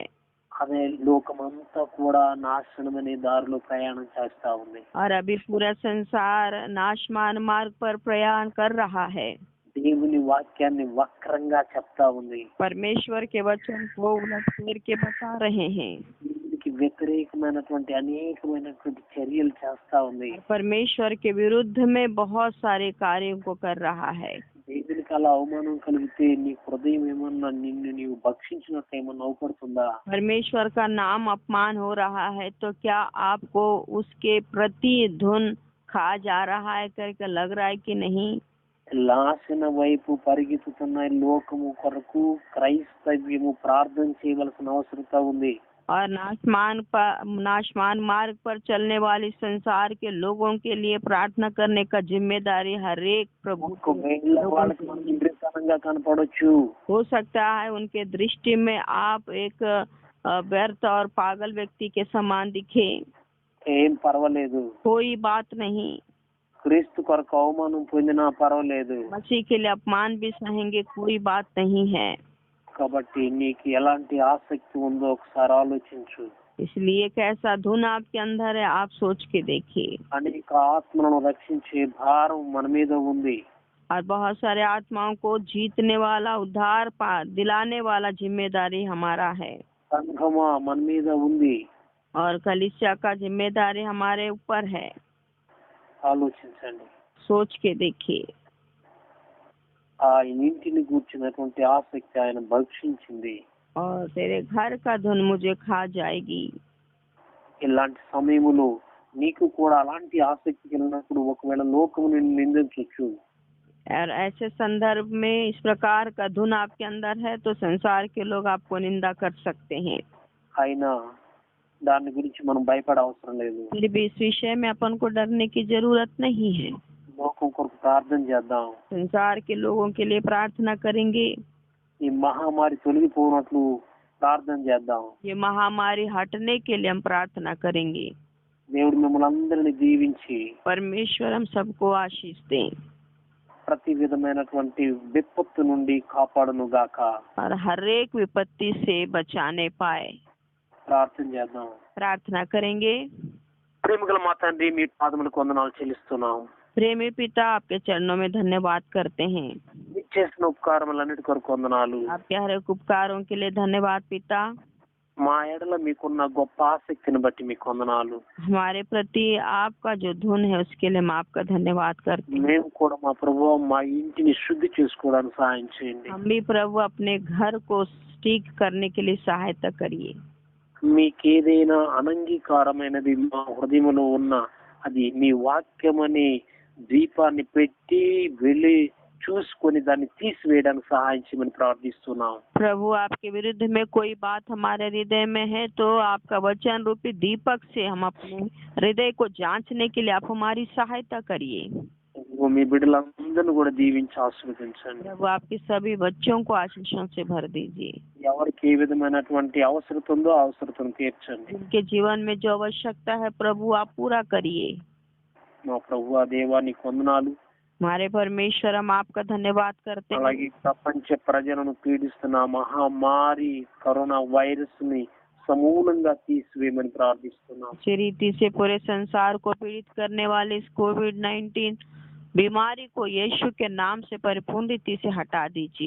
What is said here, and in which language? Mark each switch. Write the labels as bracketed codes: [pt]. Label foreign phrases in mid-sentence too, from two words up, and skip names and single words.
[te] అదే లోకమంతా కూడా నాశనం అనే దారిలో ప్రయాణం చేస్తా ఉంది. [hi] और अभी पूरा संसार नाशमान मार्ग पर प्रयाण कर रहा है। [te] దేవుని వాక్యాన్ని వక్రంగా చెప్తా ఉంది. [hi] परमेश्वर के वचन को उलट फेर के बता रहे हैं। [te] దీనికి వ్యతిరేకమైనటువంటి అనేకమైనటువంటి చర్యలు చేస్తా ఉంది. [hi] परमेश्वर के विरुद्ध में बहुत सारे कार्यों को कर रहा है। [te] దేవునికి అలా అవమానం కలిగితే నీ హృదయం ఏమన్నా నిన్ను నీవు భక్షించినట్టు ఏమన్నా అవపడుతుందా? [hi] परमेश्वर का नाम अपमान हो रहा है तो क्या आपको उसके प्रति धुन खा जा रहा है करके लग रहा है कि नहीं? [te] లాసిన వైపు పరిగెత్తుతున్న లోకము కొరకు క్రైస్తవ్యము ప్రార్థన చేయవలసిన అవసరత ఉంది. [hi] और नाशमान मार्ग पर चलने वाली संसार के लोगों के लिए प्रार्थना करने का जिम्मेदारी हर एक प्रभु को। [te] వాళ్ళకి మనం ఇంద్రియతనంగా కనపడొచ్చు. [hi] हो सकता है उनके दृष्टि में आप एक व्यर्थ और पागल व्यक्ति के समान दिखे, [te] ఏం పర్వాలేదు. [hi] कोई बात नहीं। [te] క్రీస్తు కొరకు అవమానం పొందినా పర్వాలేదు. [hi] मसीह के लिए अपमान भी सहेंगे, कोई बात नहीं है। [te] కాబట్టి నీకు ఎలాంటి ఆసక్తి ఉందో ఒకసారి ఆలోచించు. [hi] इसलिए कैसा धुन आपके अंदर है आप सोच के देखिए। [te] అనేక ఆత్మలను రక్షించే భారం మన మీద ఉంది. [hi] और बहुत सारे आत्माओं को जीतने वाला उद्धार दिलाने वाला जिम्मेदारी हमारा है। [te] సంఘమా మన మీద ఉంది. [hi] और कलीसिया का जिम्मेदारी हमारे ऊपर है। [te] ఆలోచించండి. [hi] सोच के देखिए। [te] ఆ ఇంటిని గూర్చినటువంటి ఆసక్తి ఆయన భక్షించింది. [hi] और तेरे घर का धुन मुझे खा जाएगी। [te] ఇలాంటి సమయంలో నీకు కూడా అలాంటి ఆసక్తి కలిగినప్పుడు ఒకవేళ లోకము నిన్ను నిందించొచ్చు. [hi] और ऐसे संदर्भ में इस प्रकार का धुन आपके अंदर है तो संसार के लोग आपको निंदा कर सकते हैं। [te] అయినా దాని గురించి మనం భయపడ అవసరం లేదు. [hi] फिर भी इस विषय में अपन को डरने की जरूरत नहीं है। [te] లోకం కొరకు ప్రార్థన చేద్దాం. [hi] संसार के लोगों के लिए प्रार्थना करेंगे। [te] ఈ మహమ్మారి తొలగిపోనట్లు ప్రార్థన చేద్దాం. [hi] ये महामारी हटने के लिए हम प्रार्थना करेंगे। [te] దేవుడు మిమ్మల్ని అందరిని దీవించి [hi] परमेश्वर हम सबको आशीष दें [te] ప్రతి విధమైనటువంటి విపత్తు నుండి కాపాడును గాక. [hi] और हर एक विपत्ति से बचाने पाए। [te] ప్రార్థన చేద్దాం. [hi] प्रार्थना करेंगे। [te] ప్రేమగల మా తండ్రి మీ పాదములకు వందనాలు చెల్లిస్తున్నాం. [hi] प्रेमी पिता आपके चरणों में धन्यवाद करते हैं। [te] చేసిన ఉపకారములన్నిటి కొరకు వందనాలు. [hi] आपके हर एक उपकारों के लिए धन्यवाद पिता। [te] మా ఎడల మీకున్న గొప్ప ఆసక్తిని బట్టి మీకు వందనాలు. [hi] हमारे प्रति आपका जो धुन है उसके लिए हम आपका धन्यवाद करते हैं। [te] మేము కూడా మా ప్రభువా మా ఇంటిని శుద్ధి చేసుకోవడానికి సహాయం చేయండి. [hi] हम भी प्रभु अपने घर को ठीक करने के लिए सहायता करिए। [te] మీకేదైనా అనంగీకారమైనది మా హృదయంలో ఉన్న అది మీ వాక్యమనే దీపాన్ని పెట్టి వెళ్ళి చూసుకొని దాన్ని తీసివేయడానికి సహాయం చేయమని ప్రార్థిస్తున్నాం. [hi] प्रभु आपके विरुद्ध में कोई बात हमारे हृदय में है तो आपका वचन रूपी दीपक से हम अपने हृदय को जांचने के लिए आप हमारी सहायता करिए। [te] మీ బిడ్డలందరినీ కూడా దీవించి ఆశీర్వదించండి. [hi] प्रभु आपके सभी बच्चों को आशीषों से भर दीजिए। [te] ఎవరికి ఏ విధమైనటువంటి అవసరత ఉందో ఆ అవసరతను తీర్చండి. [hi] उनके जीवन में जो आवश्यकता है प्रभु आप पूरा करिए। [te] మా ప్రభువా దేవా నీకు వందనాలు. [hi] हमारे परमेश्वर हम आपका धन्यवाद करते हैं। [te] అలాగే ప్రపంచ ప్రజలను పీడిస్తున్న మహామారి [en] corona virus [te] ని సమూలంగా తీసివేయమని ప్రార్థిస్తున్నాం. [hi] इसी रीति से पूरे संसार को पीड़ित करने वाले इस कोविड-19 बीमारी को यीशु के नाम से परिपूर्ण रीति से हटा दीजिए।